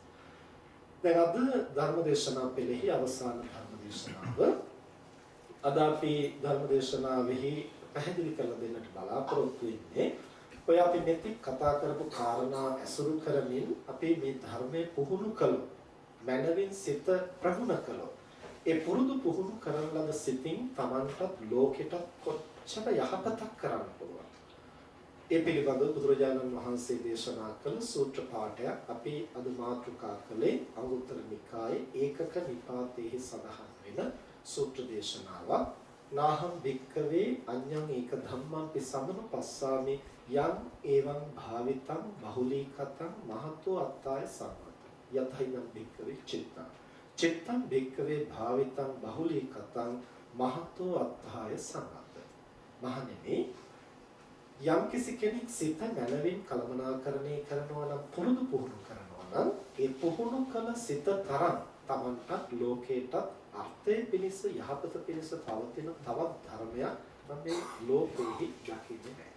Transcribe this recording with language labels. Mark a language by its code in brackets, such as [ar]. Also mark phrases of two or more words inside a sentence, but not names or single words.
[si] දැන් අද ධර්මදේශනා පෙළෙහි අවසාන ධර්මදේශනාව අද අපි ධර්මදේශනාවෙහි පැහැදිලි කරලා දෙන්නට බලාපොරොත්තු වෙන්නේ ඔය අපි මෙතෙක් කතා කරපු කාරණා ඇසුරු කරමින් අපි මේ ධර්මයේ පුහුණු කළොත් මනවින් සිත ප්‍රගුණ කළොත් ඒ පුරුදු පුහුණු කරන ලද සිතින් Tamanටත් ලෝකෙටත් කොච්චර යහපතක් කරන්න පුළුවන්. ඒ පිළිබඳව බුදුරජාණන් වහන්සේ දේශනා කළ සූත්‍ර පාඨයක් අපි අද මාතෘකා කළේ අංගුත්තර නිකායේ ඒකක නිපාතයේ සඳහන් වෙන සූත්‍ර දේශනාවක්. [pi] නාහම් භික්කවේ අඤ්ඤං ඒක ධම්මං පිසමනුපස්සාමි යං එවං භාවිතං බහුලීකතං මහතෝ අත්තාය සම්මත යතහිනම් භික්කවේ චිත්තං චිත්තං භික්කවේ භාවිතං බහුලීකතං මහතෝ අත්තාය සම්මත. [si] මහණෙනි, යම් කිසි කෙනෙක් සිත මනවින් කළමනාකරණය කරනවා නම්, පුරුදු පුහුණු කරනවා නම්, ඒ පුහුණු කළ සිත තරම් Tamanටත් ලෝකේටත් අර්ථය පිණිස යහපත පිණිස පවතින තවත් ධර්මයක් මේ ලෝකෙහි දකින්නේ නැහැ.